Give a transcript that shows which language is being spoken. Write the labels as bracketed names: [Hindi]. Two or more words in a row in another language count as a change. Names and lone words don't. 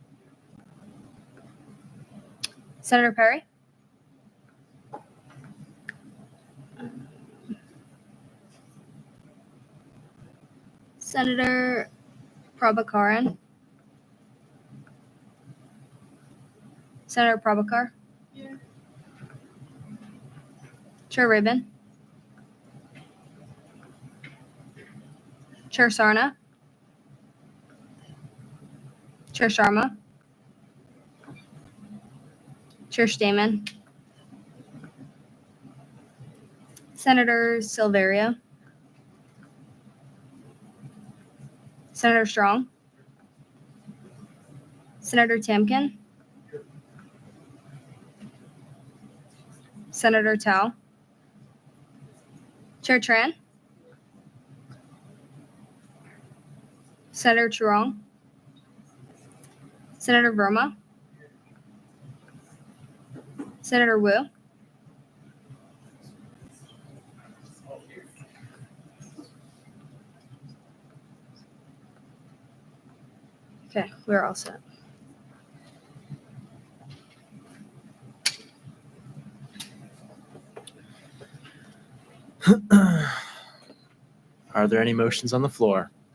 [English] Senator Perry. Senator Prabhakaran. Senator Prabhakar. Here. Chair Rabin. Chair Sarna. Chair Sharma. Chair Stamen. Senator Silverio. Senator Strong. Senator Tamkin. Senator Tao. Chair Tran. Senator Churong. Senator Verma. Senator Wu. Okay, we're all set. Are there any motions on the floor?